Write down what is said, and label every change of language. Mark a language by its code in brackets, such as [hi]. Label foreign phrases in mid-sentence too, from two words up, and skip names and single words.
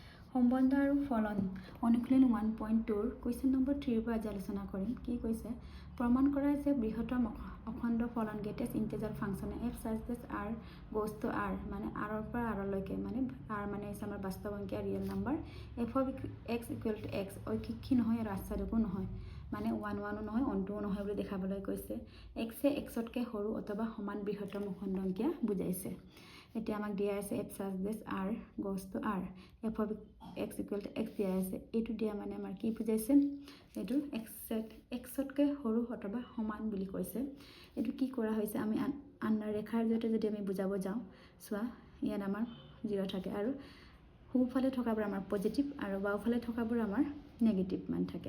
[as] সম্বন্ধ আৰু ফলন অনুশীলন 1.2 [en] question number [as] 3 পৰা আজি আলোচনা কৰিম। কি কৈছে? প্ৰমাণ কৰা যে বৃহত্তম অখণ্ড ফলন [en] greatest integer function f such that r goes to r [as] মানে r ৰ পৰা r লৈকে মানে r মানে হৈছে আমাৰ বাস্তৱ সংখ্যা [en] real number f of x equal to x [as] ঐকিকী নহয় আৰু আচ্ছাদকো নহয় মানে 1 1 নহয় 1 2 নহয় বুলি দেখাবলৈ কৈছে। x এ x তকৈ সৰু অথবা সমান বৃহত্তম অখণ্ড সংখ্যা বুজাইছে। এতিয়া আমাক দিয়া আছে [en] f such that r goes to r f of x equal to x [as] দিয়া আছে। এইটো দিয়া মানে আমাৰ কি বুজাইছে? এইটো x তকৈ সৰু অথবা সমান বুলি কৈছে। এইটো কি কৰা হৈছে? আমি আন্নাৰ ৰেখাৰ জৰিয়তে যদি আমি বুজাব যাওঁ, চোৱা ইয়াত আমাৰ 0 থাকে আৰু সোঁফালে থকাবোৰ আমাৰ পজিটিভ আৰু বাওঁফালে থকাবোৰ আমাৰ নেগেটিভ মান থাকে।